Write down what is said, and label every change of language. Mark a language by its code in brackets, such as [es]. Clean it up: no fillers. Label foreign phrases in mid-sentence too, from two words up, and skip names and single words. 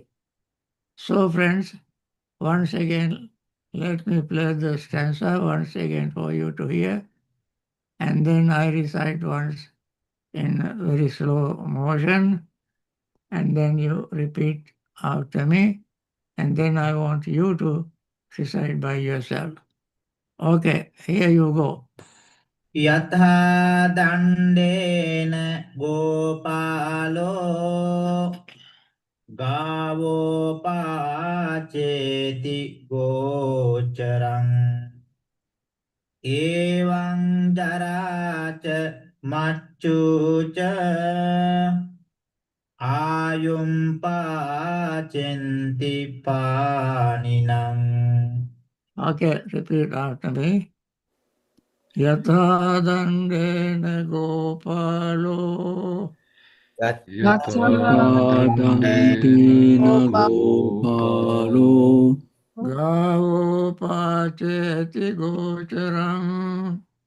[en] So, friends, once again, let me play the stanza once again for you to hear, and then I recite once in a very slow motion, and then you repeat after me, and then I want you to recite by yourself. Okay, here you go. [pi] යථා දණ්ඩේන ගෝපාලෝ ගාවෝපාචේති ගෝචරං එවං ජරාච මච්චුච ආයුම් පාචෙන්ති පානිනං. [en] Okay, repeat after me. [pi] Yatha dandena gopalo यथा यथादण्डेन गोपालो gavo pacheti gocharam